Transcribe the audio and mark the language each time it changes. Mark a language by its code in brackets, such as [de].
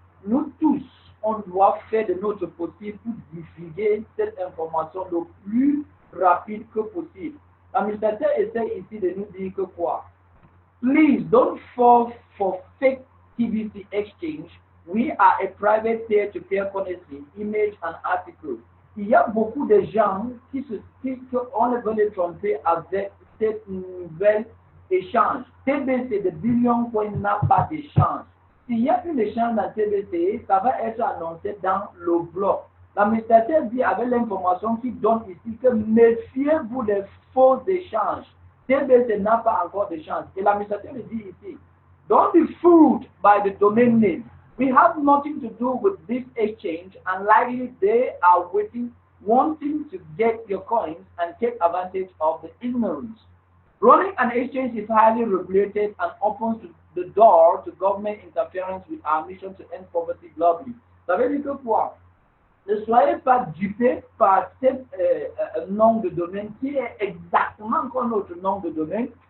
[fr] Nous tous, on doit faire de notre possible pour diffuser cette information le plus rapide que possible. L'administrateur essaie ici de nous dire que quoi? [en] Please don't fall for fake TBC exchange. We are a private peer-to-peer currency, image and article. [fr] Il y a beaucoup de gens on veut les tromper avec cette nouvelle échange. TBC de Billion Coin n'a pas d'échange. S'il y a une échange dans TBC, ça va être annoncé dans le blog. L'administrateur dit avec l'information qu'il donne ici que méfiez-vous des faux échanges. TBC n'a pas encore de chance. Et l'administrateur le dit ici, [en] don't be fooled by the domain name. We have nothing to do with this exchange, and likely they are wanting to get your coins and take advantage of the ignorance. Running an exchange is highly regulated and opens the door to government interference with our mission to end poverty globally. [fr] Ça veut dire que quoi? Ne soyez pas dupés par ce nom de domaine qui est exactement comme notre nom de domaine.